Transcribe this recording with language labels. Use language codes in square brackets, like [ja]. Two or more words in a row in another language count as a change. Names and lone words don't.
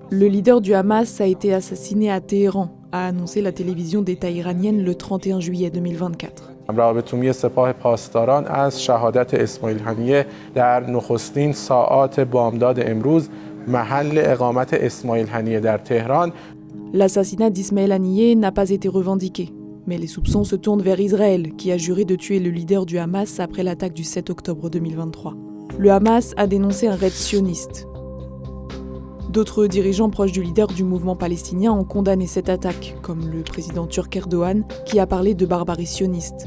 [fr] Le leader du Hamas a été assassiné à Téhéran, a annoncé la télévision d'État iranienne le 31 juillet 2024. [fa] رابطومی سپاه پاسداران از شهادت اسماعیل هنیه در نخستین ساعات بامداد امروز محل اقامت اسماعیل هنیه در تهران. [fr] L'assassinat d'Ismaël Haniyeh n'a pas été revendiqué, mais les soupçons se tournent vers Israël, qui a juré de tuer le leader du Hamas après l'attaque du 7 octobre 2023. Le Hamas a dénoncé un raid sioniste. D'autres dirigeants proches du leader du mouvement palestinien ont condamné cette attaque, comme le président turc Erdogan, qui a parlé de barbarie sioniste.